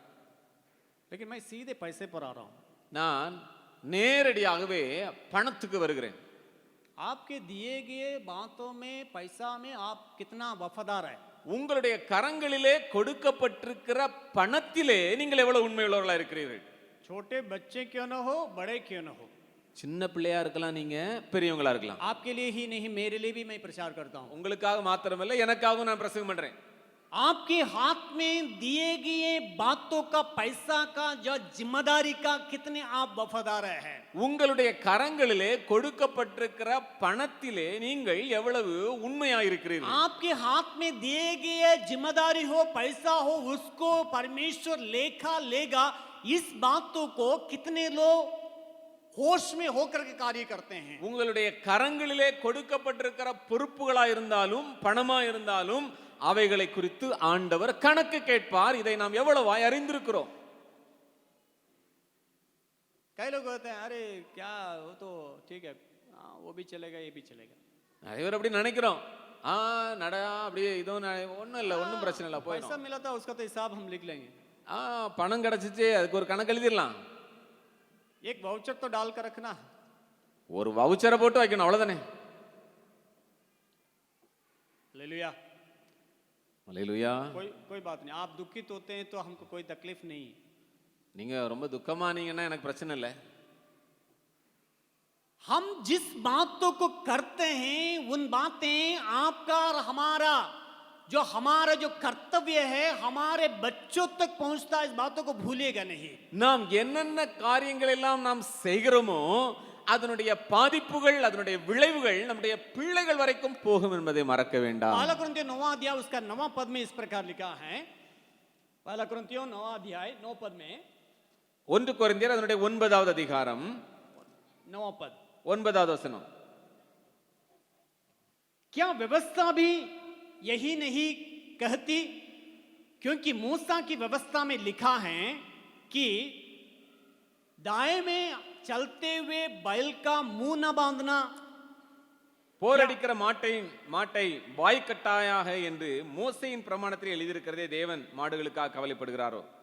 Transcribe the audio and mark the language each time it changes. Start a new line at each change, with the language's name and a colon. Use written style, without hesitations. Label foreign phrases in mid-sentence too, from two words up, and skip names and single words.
Hindi: लेकिन मैं सीधे पैसे पर आ रहा हूं।
Tamil: நான் நேரடியாகவே பணத்துக்கு வருகிறேன்.
Hindi: आपके दिए गए बातों में, पैसा में आप कितना वफादार है?
Tamil: உங்களுடைய கரங்களிலே கொடுக்கப்பட்டிருக்கிற பணத்திலே நீங்கள் எவ்வளவு உண்மையுள்ளவர்களா இருக்கிறீர்கள்?
Hindi: छोटे बच्चे क्यों न हो, बड़े क्यों न हो,
Tamil: சின்ன பிள்ளையா இருக்கலாம், நீங்க பெரியவங்களா இருக்கலாம்.
Hindi: आपके लिए ही नहीं मेरे लिए भी मैं प्रचार करता हूं।
Tamil: உங்களுக்காக மாத்திரமல்ல, எனக்காகவும் நான் பிரசங்கம் பண்றேன்.
Hindi: आपके हाथ में दिए गए बातों का, पैसा का, जो जिम्मेदारी का कितने आप वफादार हैं?
Tamil: உங்களுடைய கரங்களிலே கொடுக்கப்பட்டிருக்கிற பணத்திலே நீங்கள் எவ்வளவு உண்மையா இருக்கிறீர்கள்?
Hindi: आपके हाथ में दिए गए जिम्मेदारी हो, पैसा हो, उसको परमेश्वर लेखा लेगा। इस बातों को कितने लोग होश में होकर के कार्य करते हैं?
Tamil: உங்களுடைய கரங்களிலே கொடுக்கப்பட்டிருக்கிற பொறுப்புகளா இருந்தாலும் பணமா இருந்தாலும் அவைகளை குறித்து ஆண்டவர் கணக்கு கேட்பார். இதை நாம் எவ்வளவாய் அறிந்திருக்கிறோம்?
Hindi: कई लोग कहते हैं, अरे क्या वो तो ठीक है, वो भी चलेगा ये भी चलेगा।
Tamil: நிறைய பேர் அப்படி நினைக்கிறோம். நடா அப்படியே இதுவும் ஒன்றும் இல்லை, ஒன்றும் பிரச்சனை இல்லை,
Hindi: पैसा
Tamil: போயிடும்.
Hindi: मिला था उसका तो हिसाब हम लिख लेंगे।
Tamil: பணம் கிடைச்சிச்சு, அதுக்கு ஒரு கணக்கு எழுதிடலாம்.
Hindi: एक वाउचर तो डाल कर रखना,
Tamil: ஒரு வவுச்சரை போட்டு வைக்கணும், அவ்வளவுதானே.
Hindi: हालेलुया।
Tamil: அல்லேலூயா.
Hindi: कोई बात नहीं, आप दुखित होते हैं तो हमको कोई तकलीफ नहीं।
Tamil: நீங்க ரொம்ப துக்கமானீங்கன்னா எனக்கு பிரச்சனை இல்லை.
Hindi: हम जिस बातों को करते हैं उन बातें आपका और हमारा जो कर्तव्य है हमारे बच्चों तक पहुंचता है। इस बातों को भूलिएगा नहीं।
Tamil: நாம் என்னென்ன காரியங்கள் எல்லாம் நாம் செய்கிறோமோ அதனுடைய பாதிப்புகள், அதனுடைய விளைவுகள் நம்முடைய பிள்ளைகள் வரைக்கும் போகும் என்பதை மறக்க வேண்டாம்.
Hindi: पहला कुरिन्थियों 9वां अध्याय उसका 9वां पद में इस प्रकार लिखा है। पहला कुरिन्थियों 9वां अध्याय 9 पद में,
Tamil: 1 கொரிந்தியர் அதனுடைய 9வது அதிகாரம்
Hindi: 9वां पद,
Tamil: 9வது வசனம்.
Hindi: क्या व्यवस्था भी यही नहीं कहती? क्योंकि मूसा की व्यवस्था में लिखा है कि दाएं में चलते हुए बैल का मुंह न बांधना,
Tamil: போரடிக்கிற மாட்டை வாய்க்கட்டாயாக என்று மோசேயின் பிரமாணத்தில் எழுதியிருக்கிறதே தேவன் மாடுகளுக்காக கவலைப்படுகிறாரோ?